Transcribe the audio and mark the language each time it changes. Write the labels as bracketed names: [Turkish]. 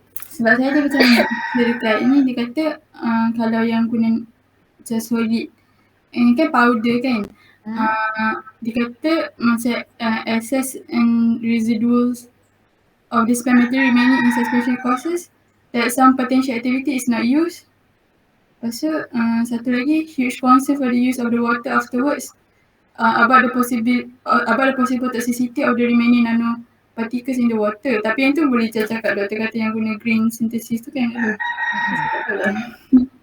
[Malay] Sebab saya ada macam dekat ini dia kata kalau yang guna macam solid ini kan powder kan. Dia kata macam [English] excess and residuals of the spent material remaining in suspension causes that some potential activity is not used. [Malay] Lepas tu satu lagi, [English] huge concern for the use of the water afterwards about the possible toxicity of the remaining nanoparticles in the water. [Malay] Tapi yang tu boleh cakap doktor kata yang guna green synthesis tu kan tak tahu.